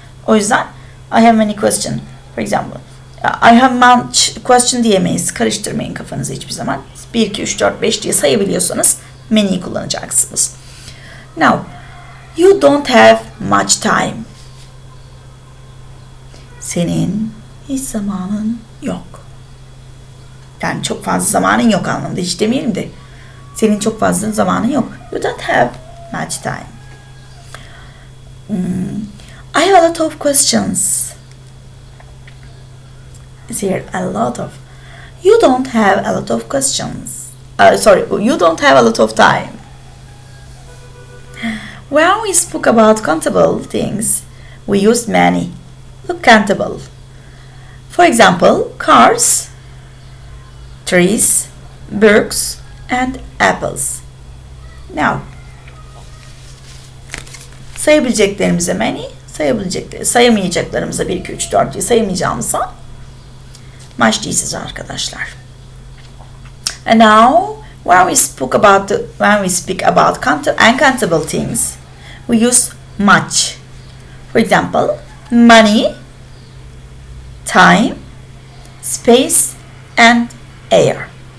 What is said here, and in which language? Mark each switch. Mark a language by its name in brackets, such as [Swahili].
[Turkish] O yüzden [English] I have many questions. For example, I have much question [Turkish] diyemeyiz. Karıştırmayın kafanızı hiçbir zaman. 1, 2, 3, 4, 5 diye sayabiliyorsanız many'yi kullanacaksınız. [English] Now, you don't have much time. [Turkish] Senin hiç zamanın yok. Yani çok fazla zamanın yok anlamında. Hiç demeyelim de. Senin çok fazla zamanın yok. [English] You don't have much time. I have a lot of questions. Is here a lot of. You don't have a lot of questions. You don't have a lot of time. When we spoke about countable things, we used many. Look, countable. For example, cars, trees, books, and apples. [Turkish] Now, sayabileceklerimize many, sayamayacaklarımıza 1, 2, 3, 4 diye sayamayacağımıza much diyeceğiz arkadaşlar. [English] And now, when we speak about uncountable things, we use much. For example, money, time, space, and air.